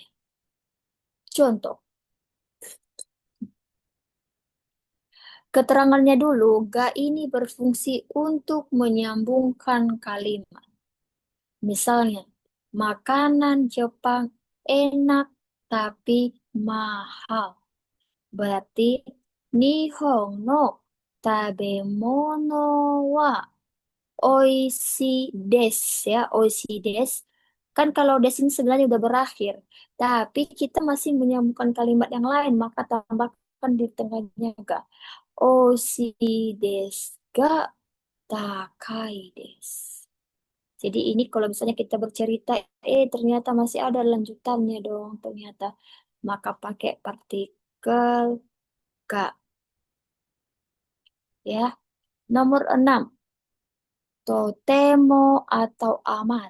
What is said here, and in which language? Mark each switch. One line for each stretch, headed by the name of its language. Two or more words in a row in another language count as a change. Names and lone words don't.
Indonesian: Contoh, keterangannya dulu, ga ini berfungsi untuk menyambungkan kalimat. Misalnya, makanan Jepang enak tapi mahal.
Japanese: Berarti 日本の食べ物は美味しいです、や、美味しいです.
Indonesian: Kan kalau des ini sebenarnya udah berakhir, tapi kita masih menyambungkan kalimat yang lain, maka tambahkan di tengahnya ga.
Japanese: 美味しいですが高いです.
Indonesian: Jadi ini kalau misalnya kita bercerita, ternyata masih ada lanjutannya dong, ternyata. Maka pakai partikel ga, ya. Nomor 6, totemo atau amat.